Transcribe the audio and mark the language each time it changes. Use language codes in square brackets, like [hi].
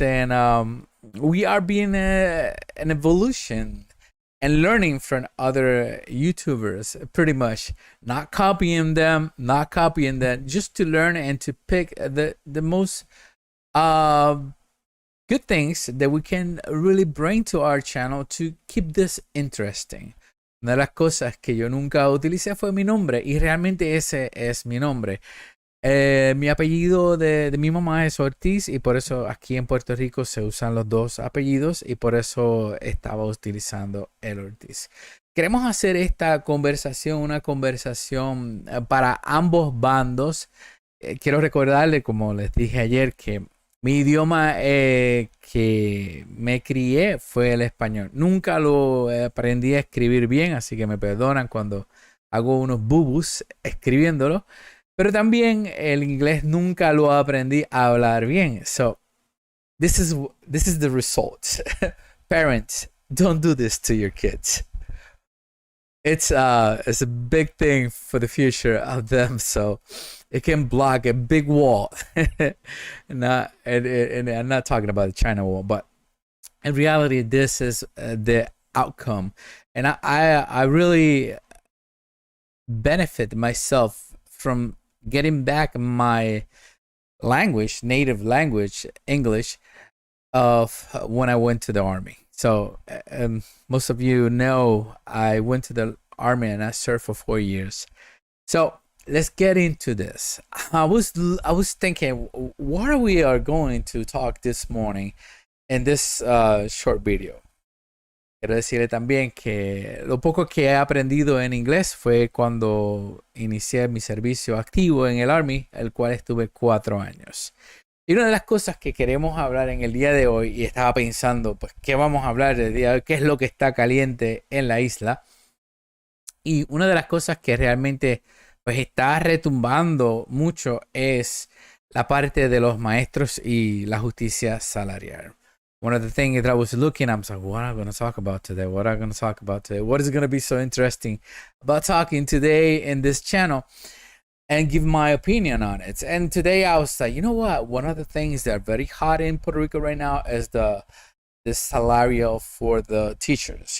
[en] And we are being an evolution and learning from other YouTubers, pretty much. Not copying them, just to learn and to pick the most good things that we can really bring to our channel to keep this interesting. [es] Una de las cosas que yo nunca utilicé fue mi nombre, y realmente ese es mi nombre. Mi apellido de mi mamá es Ortiz, y por eso aquí en Puerto Rico se usan los dos apellidos, y por eso estaba utilizando el Ortiz. Queremos hacer esta conversación una conversación para ambos bandos. Quiero recordarle, como les dije ayer, que mi idioma que me crié fue el español. Nunca lo aprendí a escribir bien, así que me perdonan cuando hago unos bubus escribiéndolo. Pero también el inglés nunca lo aprendí a hablar bien. [en] So, this is the result. Parents, don't do this to your kids. It's a big thing for the future of them, so it can block a big wall. And I'm not talking about the China wall, but in reality, this is the outcome. And I really benefit myself from getting back my language, native language, English, of when I went to the army. So most of you know I went to the army and I served for 4 years. So let's get into this. I was thinking, what are we going to talk this morning in this short video? [es] Quiero decirle también que lo poco que he aprendido en inglés fue cuando inicié mi servicio activo en el Army, el cual estuve 4 años. Y una de las cosas que queremos hablar en el día de hoy, y estaba pensando, pues, ¿qué vamos a hablar del día de hoy? ¿Qué es lo que está caliente en la isla? Y una de las cosas que realmente pues está retumbando mucho es la parte de los maestros y la justicia salarial. [en] One of the things that I was looking, I was like, what am I going to talk about today? What am I going to talk about today? What is going to be so interesting about talking today in this channel? And give my opinion on it. And today I was like, you know what? One of the things that are very hot in Puerto Rico right now is the salario for the teachers.